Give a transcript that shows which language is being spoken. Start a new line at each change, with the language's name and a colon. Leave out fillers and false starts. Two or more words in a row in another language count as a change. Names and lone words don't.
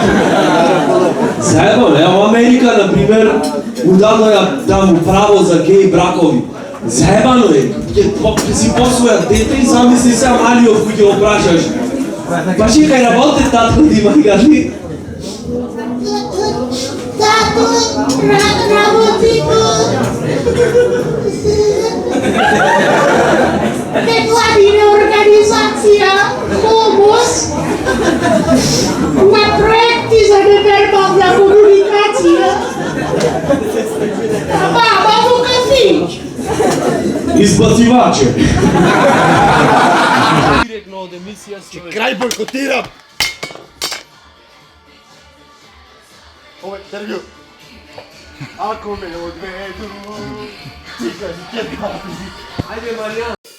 Macedonian: Заебано, ево Америка, например, му дадоја таму право за геј бракови. Заебано е, ќе си посвојат дете и замисли се Амалиов кој ќе го прашаш. Па чекај, работе татко ти мајгали? Тато, работи Nevladina organizacija Homos na projekti za neverbalna komunikacija. Mama mu kafić. Избациваче. Директно од емисија си. Крај бойкотирам. Ова е интервју. Ако ме одведу, Ајде, Маријан.